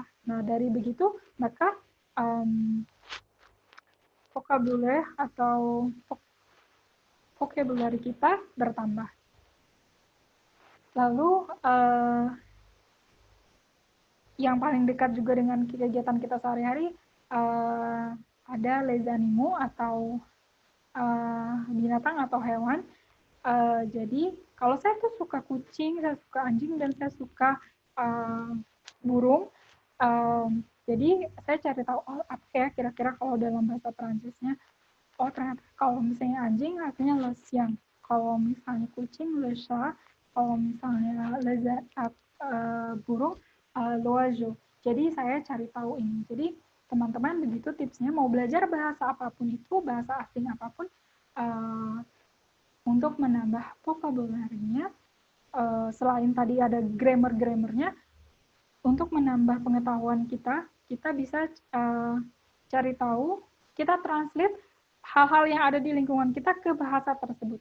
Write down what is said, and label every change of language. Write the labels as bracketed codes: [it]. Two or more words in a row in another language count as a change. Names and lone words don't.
[id] Nah dari begitu maka vocabulary atau vocabulary kita bertambah. Lalu yang paling dekat juga dengan kegiatan kita sehari-hari ada [fr] les animaux [id] atau binatang atau hewan. Jadi kalau saya tuh suka kucing, saya suka anjing, dan saya suka burung. Jadi saya cari tahu apa ya kira-kira kalau dalam bahasa Perancisnya. Oh ternyata kalau misalnya anjing artinya [fr] le chien, [id] kalau misalnya kucing [fr] le chat, [id] kalau misalnya burung l'oiseau. Jadi saya cari tahu ini. Jadi teman-teman begitu tipsnya, mau belajar bahasa apapun itu, bahasa asing apapun, untuk menambah vocabulary-nya, selain tadi ada grammar-grammarnya, untuk menambah pengetahuan kita bisa cari tahu, kita translate hal-hal yang ada di lingkungan kita ke bahasa tersebut.